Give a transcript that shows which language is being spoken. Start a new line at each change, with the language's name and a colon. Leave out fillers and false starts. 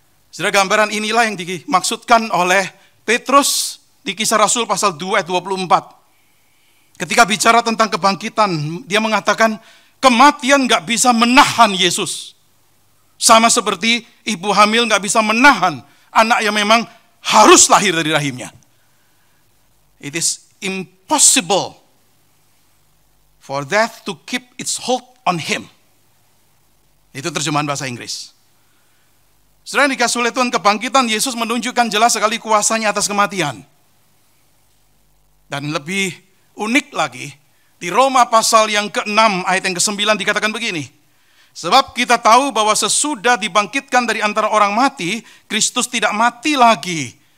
Indonesian: Saudara, gambaran inilah yang dimaksudkan oleh Petrus di Kisah Rasul pasal 2 ayat 24. Ketika bicara tentang kebangkitan, dia mengatakan kematian gak bisa menahan Yesus. Sama seperti ibu hamil gak bisa menahan anak yang memang harus lahir dari rahimnya.
English: It is impossible for death to keep its hold on him.
Indonesian: Itu terjemahan bahasa Inggris. Saudara yang dikasih oleh Tuhan, kebangkitan Yesus menunjukkan jelas sekali kuasanya atas kematian. Dan lebih unik lagi, di Roma pasal yang ke-6 ayat yang ke-9 dikatakan begini. Sebab kita tahu bahwa sesudah dibangkitkan dari antara orang mati, Kristus tidak mati lagi.